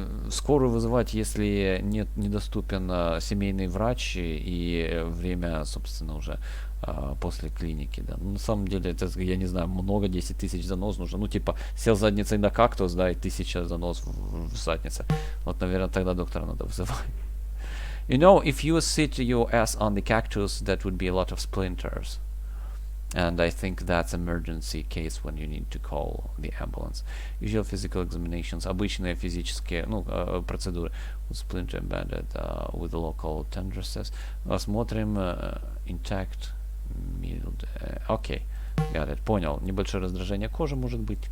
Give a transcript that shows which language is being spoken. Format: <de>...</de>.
<ru>Скорую вызывать, если недоступен семейный врач и время, собственно, уже после клиники, да. Ну, на самом деле, это, я не знаю, много, 10 тысяч занос нужно. Ну, типа, сел задницей на кактус, да, и 1000 занос в заднице. Вот, наверное, тогда доктора надо вызывать.</ru> <en>You know, if you sit your ass on the cactus, that would be a lot of splinters. And I think that's emergency case when you need to call the ambulance. Usual physical examinations,</en> <ru>обычные физические, процедуры.</ru> <en>With splinter embedded with local tenderness. Смотрим intact, mild.</en> <ru>Окей,</ru> <en>got it,</en> <ru>понял. Небольшое раздражение кожи может быть.</ru>